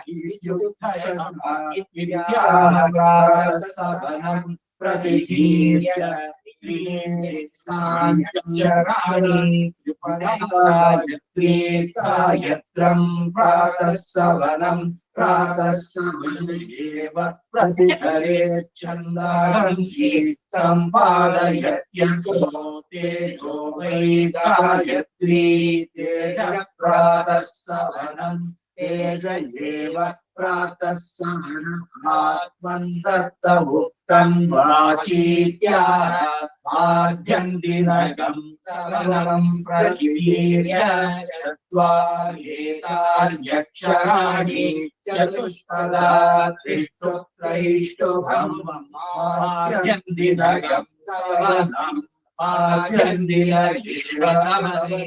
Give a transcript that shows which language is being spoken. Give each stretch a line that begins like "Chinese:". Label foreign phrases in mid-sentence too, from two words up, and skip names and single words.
Sanskrit: ಸವನಂ ಪ್ರತಿಗೀರ್ಯ ಯತ್ರಂ ಪ್ರಾತಃ ಸವನಂ ಏವ ಪ್ರತಿಹರೇ ಛಂದಾಂಸಿ ಸಂಪಾದಯತ್ಯತೋ ತೇಜೋ ವೈ ಗಾಯತ್ರಿ ತೇಜ ಪ್ರಾತಃ ಸವನಂ ತೇಜ ಏವ ಪ್ರಾತಃ ಸವನ ಆತ್ಮಂತತ್ತ ಉಕ್ತಂ ವಾಚೀತ್ಯಾ ಮಾಧ್ಯಂದಿನಗಂ ಸವನಂ ಪ್ರತಿವೀರ್ಯ ಚತ್ವಾರೇತಾರ್ಯಕ್ಷರಾಣಿ ಚತುಷ್ಪದಾ ತ್ರಿಷ್ಟುತ್ರೈಷ್ಟುಭಂ ಮಾಧ್ಯಂದಿನಗಂ ಸವನಂ ಮಾಧ್ಯಂದಿನಗೇವ ಸಮನೆ